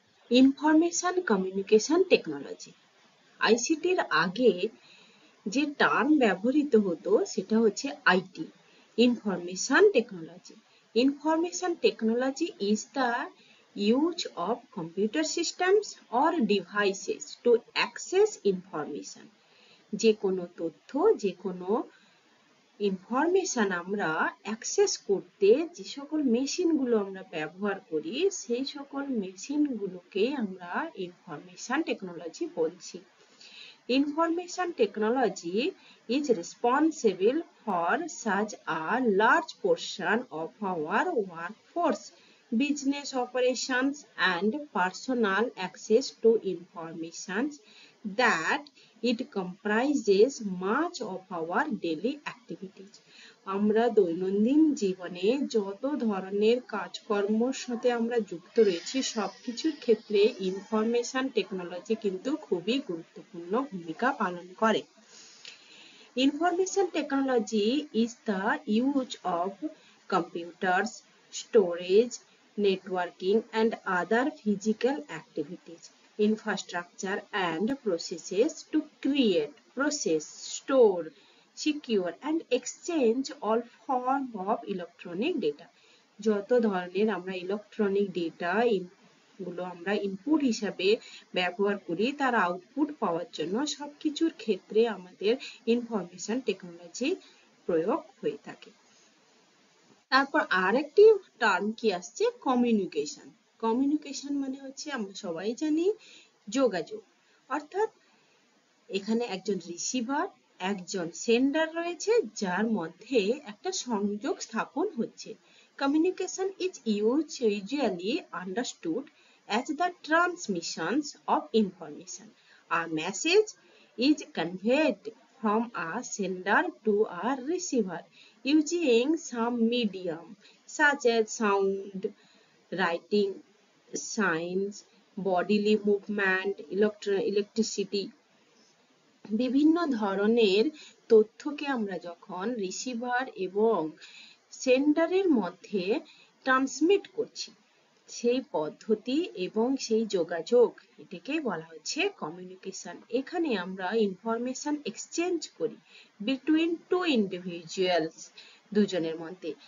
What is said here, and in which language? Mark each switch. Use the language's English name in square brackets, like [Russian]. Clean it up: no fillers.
[Bangla] Information communication technology, আইসিটির আগে যে term ব্যবহৃত হতো সেটা হচ্ছে IT, information technology. [English] Information technology is the use of computer systems or devices to access information। [Bangla] যে কোনো তথ্য, যে কোনো ইনফরমেশন আমরা অ্যাক্সেস করতে যে সকল মেশিনগুলো আমরা ব্যবহার করি, সেই সকল মেশিনগুলোকে আমরা ইনফরমেশন টেকনোলজি বলছি। [English] Information technology is responsible for such a large portion of our workforce, business operations and personal access to information that it comprises much of our daily activities। [Bangla] আমরা দৈনন্দিন জীবনে যত ধরনের কাজকর্মের সাথে আমরা যুক্ত রয়েছি, সবকিছুর ক্ষেত্রে ইনফরমেশন টেকনোলজি কিন্তু খুবই গুরুত্বপূর্ণ ভূমিকা পালন করে। [English] Information technology is the use of computers, storage, networking and other physical activities, infrastructure and processes to create, process, store, secure and exchange all form of electronic data। [Bangla] যত ধরনের আমরা ইলেকট্রনিক ডেটা গুলো আমরা ইনপুট হিসাবে ব্যবহার করি, তার output পাওয়ার জন্য সবকিছুর ক্ষেত্রে আমাদের ইনফরমেশন টেকনোলজি প্রয়োগ হয়ে থাকে। তারপর আরেকটি টার্ম কি আসছে, কমিউনিকেশন। কমিউনিকেশন মানে হচ্ছে আমরা সবাই জানি যোগাযোগ, অর্থাৎ এখানে একজন রিসিভার, একজন সেন্ডার রয়েছে, যার মধ্যে একটা সংযোগ স্থাপন হচ্ছে। [English] Communication is usually understood as the transmission of information. A message is conveyed from a sender to a receiver using some medium such as sound, writing, signs, bodily movement, electricity. [Bangla] বিভিন্ন ধরনের তথ্যকে আমরা যখন রিসিভার এবং সেন্ডারের মধ্যে transmit করছি, সেই পদ্ধতি এবং সেই যোগাযোগ, এটাকে বলা হচ্ছে কমিউনিকেশন। এখানে আমরা ইনফরমেশন এক্সচেঞ্জ করি [English] between two individuals, [Bangla] দুজনের মধ্যে।